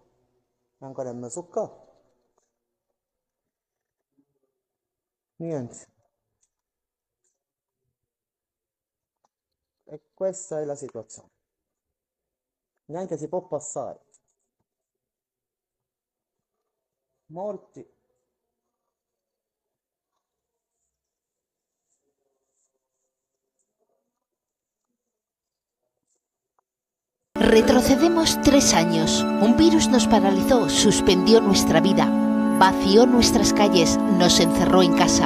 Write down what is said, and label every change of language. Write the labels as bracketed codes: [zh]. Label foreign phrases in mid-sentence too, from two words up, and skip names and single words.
[it] Ancora è messo qua. Niente. E questa è la situazione. Neanche si può passare. Morti. [es] Retrocedemos 3 años. Un virus nos paralizó, suspendió nuestra vida, vació nuestras calles, nos encerró en casa.